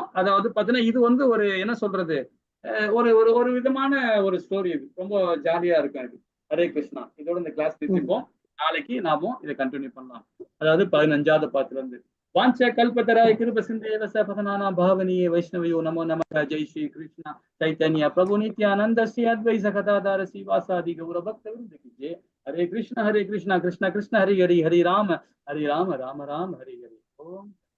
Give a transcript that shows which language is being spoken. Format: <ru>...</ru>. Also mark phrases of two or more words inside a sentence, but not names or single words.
<ta>அதாவது பாத்தீங்கன்னா இது வந்து ஒரு என்ன சொல்றது, ஒரு ஒரு ஒரு விதமான ஒரு ஸ்டோரி. இது ரொம்ப ஜாலியா இருக்கும் இது. ஹரே கிருஷ்ணா. இதோட இந்த கிளாஸ் நிறுத்திப்போம். நாளைக்கு நாமும் இதை கண்டினியூ பண்ணலாம். அதாவது 15வது பாட்டுல இருந்து.</ta> <sa>वाञ्छ कल्पतराय कृप सिन्धेव सपतनाना पावनिये वैष्णवियो नमो नमक. जय श्री कृष्ण चैतन्य प्रभु नित्यानंद श्री अद्वैत सखदाधार श्रीवासादि गौर भक्त वृंद की जय। हरे कृष्ण कृष्ण कृष्ण हरे हरि हरे राम राम राम हरे हरे। ओम</sa>